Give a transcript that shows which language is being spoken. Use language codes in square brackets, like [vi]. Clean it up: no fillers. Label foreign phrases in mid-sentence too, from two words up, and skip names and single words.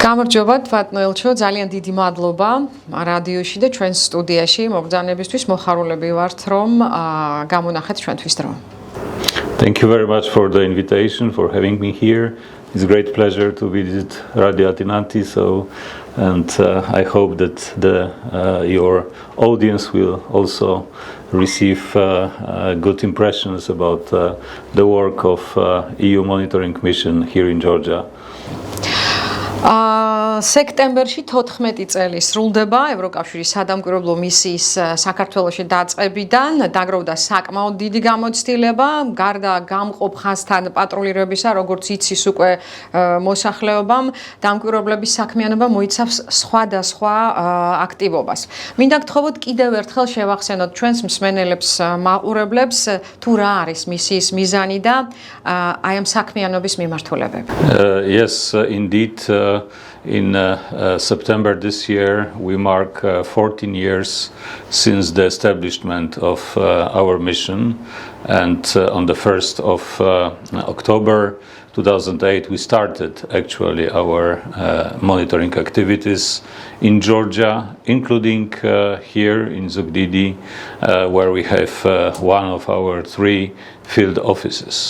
[ka] გამარჯობა, ბატონო ელჩო, ძალიან დიდი მადლობა რადიოში და ჩვენს სტუდიაში მოგზაურობისთვის მოხარულები ვართ, რომ გამონახეთ ჩვენთვის დრო. [en] Thank you very much for the invitation, for having me here. It's a great pleasure to visit Radio Ათინათი, and I hope that your audience will also receive good impressions about the work of EU monitoring mission here in Georgia. [ka] სექტემბერში 14 წელი სრულდება ევროკავშირის სადამკვირვებლო მისიის საქართველოში დაწყებიდან, დაგროვდა საკმაოდ დიდი გამოცდილება, გარდა გამყოფ ხაზთან პატრულირებისა, როგორც იცის უკვე მოსახლეობამ, დამკვირვებლების საქმიანობა მოიცავს სხვადასხვა აქტივობას. მინდა გთხოვოთ კიდევ ერთხელ შევახსენოთ ჩვენს მსმენელებს, მაყურებლებს, თუ რა არის მისიის მიზანი და აი ამ საქმიანობის მიმართულებები. [en] Yes, indeed. In September this year, we mark 14 years since the establishment of our mission, and on the 1st of October 2008, we started actually our monitoring activities in Georgia, including here in Zugdidi, where we have one of our 3 field offices.